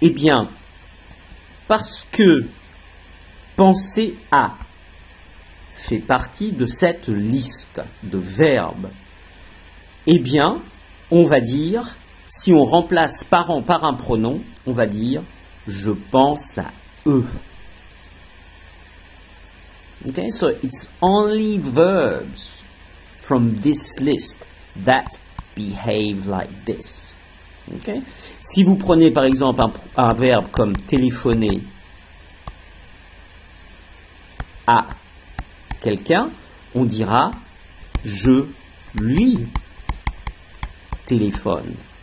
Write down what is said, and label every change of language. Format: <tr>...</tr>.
<fr>Eh bien, parce que « penser à » fait partie de cette liste de verbes, eh bien, on va dire, si on remplace parents par un pronom, on va dire « je pense à eux ».</fr> <en>Okay, so it's only verbs from this list that behave like this. Okay?</en> <fr>Si vous prenez par exemple un verbe comme téléphoner à quelqu'un, on dira je lui téléphone.</fr>